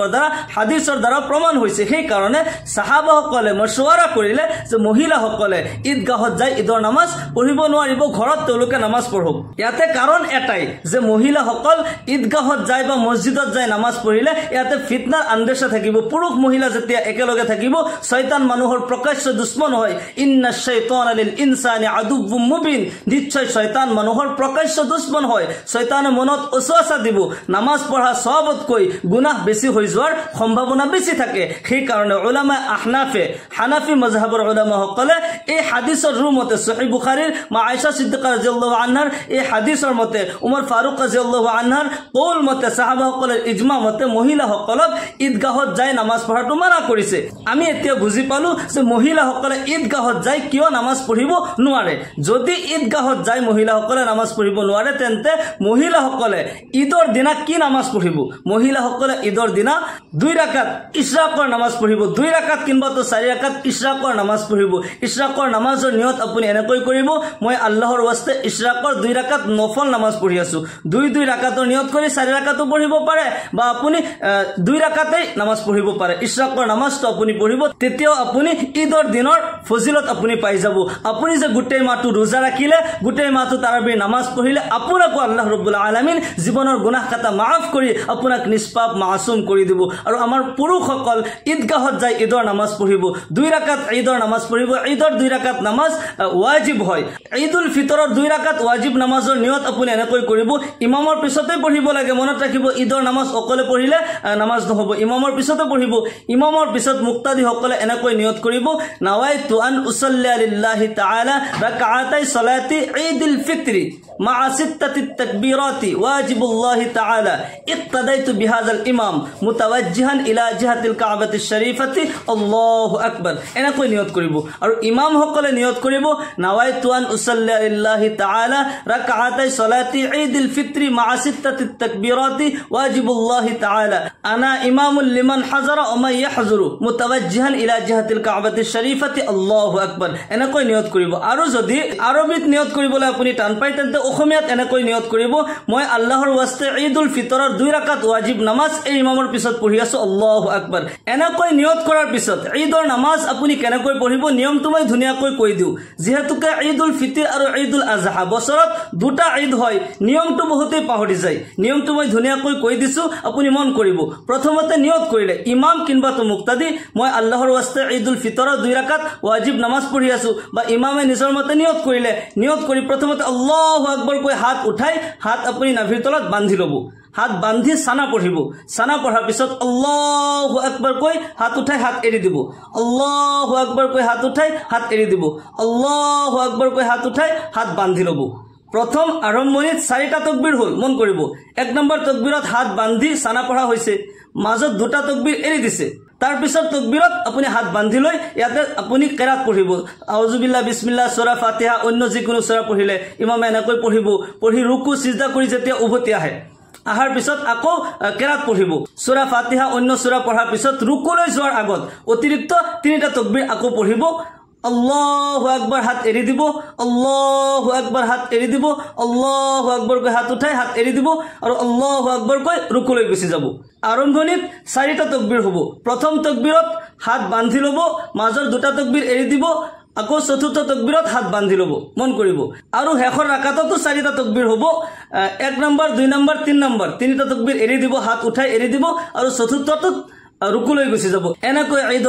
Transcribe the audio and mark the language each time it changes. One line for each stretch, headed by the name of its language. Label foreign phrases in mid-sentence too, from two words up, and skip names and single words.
Assamese: দ্বাৰা হাদিছৰ দ্বাৰা প্ৰমাণ হৈছে সেই কাৰণে সাহাবাসকলে মশৱৰা কৰিলে যে মহিলাসকলে ঈদগাহত যাই ঈদৰ নামাজ পঢ়িব নোৱাৰিব ঘৰত তেওঁলোকে নামাজ পঢ়ক ইয়াতে কাৰণ এটাই যে মহিলাসকল ঈদগাহত যায় বা মছজিদত যায় নামাজ পঢ়িলে ইয়াতে ফিতনাৰ আন্দেশা থাকিব পুৰুষ মহিলা যেতিয়া একেলগে থাকিব শয়তান মানুহৰ প্ৰকাশ্য দুশ্মন হয়
Arabic: إن الشيطان للإنسان عدو مبين
Assamese: নিশ্চয় শয়তান মানুহৰ প্ৰকাশ্য দুশ্মন হয় শয়তানে মনত ওসওয়াসা দিব নামাজ পঢ়া সবতকৈ গুনাহ বেছি হৈ যোৱাৰ সম্ভাৱনা বেছি থাকে সেই কাৰণে উলামা আহনাফে হানাফি মাজহাবৰ উলামাসকলে এই হাদিছৰ ৰূমতে সহিহ বুখাৰীৰ মা আয়েশা সিদ্দিকা
Arabic: رضي الله عنها
Assamese: এই হাদিছৰ মতে উমৰ ফাৰুক
Arabic: رضي الله عنها
Assamese: কৌল মতে সাহাবাসকলৰ ইজমা মতে মহিলাসকলক ঈদগাহত যায় নামাজ পঢ়াটো মানা কৰিছে আমি এতিয়া বুজি পালো যে মহিলাসকলে ঈদগাহত যায় কিয় নামাজ পঢ়িব নোৱাৰে যদি ঈদগাহত যায় মহিলাসকলে নামাজ পঢ়িব নোৱাৰে তেন্তে মহিলাসকলে ঈদৰ দিনা কি নামাজ পঢ়িব মহিলাসকলে ঈদৰ দিনা 2 রাকাত ইশৰাকৰ নামাজ পঢ়িব 2 রাকাত কিংবা তো 4 রাকাত ইশৰাকৰ নামাজ পঢ়িব ইশৰাকৰ নামাজৰ নিয়ত আপুনি এনেকৈ কৰিব মই আল্লাহৰ ওয়াস্তে ইশৰাকৰ 2 রাকাত নফল নামাজ পঢ়ি আছো 2 রাকাতৰ নিয়ত কৰি 4 রাকাতো পঢ়িব পাৰে বা আপুনি 2 রাকাতেই নামাজ পঢ়িব পাৰে ইশৰাকৰ নামাজটো আপুনি পঢ়িব তেতিয়াও আপুনি ঈদৰ দিনৰ ফজিলত আপুনি পাই যাব আপুনি যে গোটেই মাহটো রোজা ৰাখিলে গোটেই মাহটো তাৰাবিৰ নামাজ পঢ়িলে আপোনাকো
Arabic: الله رب العالمين
Assamese: জীৱনৰ গুনাহ কাটা মাফ কৰি আপোনাক নিষ্পাপ মাসুম কৰি দিব আৰু আমাৰ পুৰুষসকল ঈদগাহত যায় ঈদৰ নামাজ পঢ়িব 2 রাকাত ঈদৰ নামাজ পঢ়িব ঈদৰ 2 রাকাত নামাজ ওয়াজিব হয় ঈদুল ফিতৰৰ 2 রাকাত ওয়াজিব নামাজৰ নিয়ত আপুনি এনেকৈ কৰিব ইমামৰ পিছতে পঢ়িব লাগে মনত ৰাখিব ঈদৰ নামাজ অকলে পঢ়িলে নামাজ নহব ইমামৰ পিছতে পঢ়িব ইমামৰ পিছত মুক্তাদি সকলে এনেকৈ নিয়ত কৰিব
Arabic: نويت أن أصلي لله تعالى ركعتي صلاة عيد الفطر مع ستة تكبيرات واجب الله تعالى اقتديت بهذا الإمام متوجها إلى جهة الكعبة الشريفة الله
Assamese: আকবার এনেকৈ নিয়ত কৰিব আৰু ইমাম সকলে নিয়ত কৰিব
Arabic: نويت أن أصلي لله تعالى ركعتي صلاة عيد الفطر مع ستة تكبيرات واجب الله تعالى أنا إمام لمن حضر ومن يحضر متوجها إلى جهة الكعبة الشريفة الله أكبر
Assamese: এনেকৈ নিয়ত কৰিব আৰু যদি আৰবিত নিয়ত কৰিবলৈ আপুনি টান পায় তেন্তে অসমীয়াত এনেকৈ নিয়ত কৰিব মই আল্লাহৰ ওয়াস্তে ঈদুল ফিতৰৰ 2 রাকাত ওয়াজিব নামাজ এই ইমামৰ পিছত পঢ়ি আছো
Arabic: الله أكبر
Assamese: এনেকৈ নিয়ত কৰাৰ পিছত ঈদৰ নামাজ আপুনি কেনেকৈ পঢ়িব নিয়মটো মই ধুনিয়াকৈ কৈ দিও যেহেতুকে ঈদুল ফিতর আৰু ঈদুল আজহা বছৰত দুটা ঈদ হয় নিয়মটো বহুতেই পাহৰি যায় নিয়মটো মই ধুনিয়াকৈ কৈ দিছো আপুনি মন কৰিব প্ৰথমতে নিয়ত কৰিলে ইমাম কিংবা তো মুক্তাদি মই আল্লাহৰ ওয়াস্তে ঈদুল ফিতৰৰ 2 রাকাত ওয়াজিব নামাজ পঢ়ি আছো বা ইমামে নিজৰ মতে নিয়ত কৰিলে নিয়ত কৰি প্ৰথমতে
Arabic: الله أكبر
Assamese: কৈ হাত উঠাই হাত আপুনি নাভিৰ তলত বান্ধি লব হাত বান্ধি সানা পঢ়িব সানা পঢ়াৰ পিছত
Arabic: الله أكبر
Assamese: কৈ হাত উঠাই হাত এৰি দিব
Arabic: الله أكبر
Assamese: কৈ হাত উঠাই হাত এৰি দিব
Arabic: الله أكبر
Assamese: কৈ হাত উঠাই হাত বান্ধি লব প্ৰথম আৰম্ভণিত 4টা তাকবীৰ হল মন কৰিব 1 নম্বৰ তাকবীৰত হাত বান্ধি সানা পঢ়া হৈছে মাজত 2টা তাকবীৰ এৰি দিছে তাৰ পিছত তাকবীৰত আপুনি হাত বান্ধি লৈ ইয়াতে আপুনি কিৰাত পঢ়িব
Arabic: أعوذ بالله بسم الله
Assamese: সূৰা ফাতিহা অন্য যিকোনো সূৰা পঢ়িলে ইমামে এনেকৈ পঢ়িব পঢ়ি রুকু সিজদা কৰি যেতিয়া উভতি আহে আহাৰ পিছত আকৌ কিৰাত পঢ়িব সূৰা ফাতিহা অন্য সূৰা পঢ়াৰ পিছত রুকুলৈ যোৱাৰ আগত অতিৰিক্ত 3টা তাকবীৰ আকৌ পঢ়িব
Arabic: الله أكبر
Assamese: হাত এৰি দিব
Arabic: الله أكبر
Assamese: হাত এৰি দিব
Arabic: الله أكبر
Assamese: কৈ হাত উঠাই হাত এৰি দিব আৰু
Arabic: الله أكبر
Assamese: কৈ রুকুলৈ গুচি যাব আৰম্ভণিত 4টা তাকবীৰ হ'ব প্ৰথম তাকবীৰত হাত বান্ধি লব মাজৰ 2টা তাকবীৰ এৰি দিব আকৌ চতুৰ্থ তাকবীৰত হাত বান্ধি লব মন কৰিব আৰু হেখৰ রাকাততো 4টা তাকবীৰ হ'ব 1 নম্বৰ 2 নম্বৰ 3 নম্বৰ 3টা তাকবীৰ এৰি দিব হাত উঠাই এৰি দিব আৰু চতুৰ্থটো রুকুলৈ গুচি যাব এনেকৈ ঈদৰ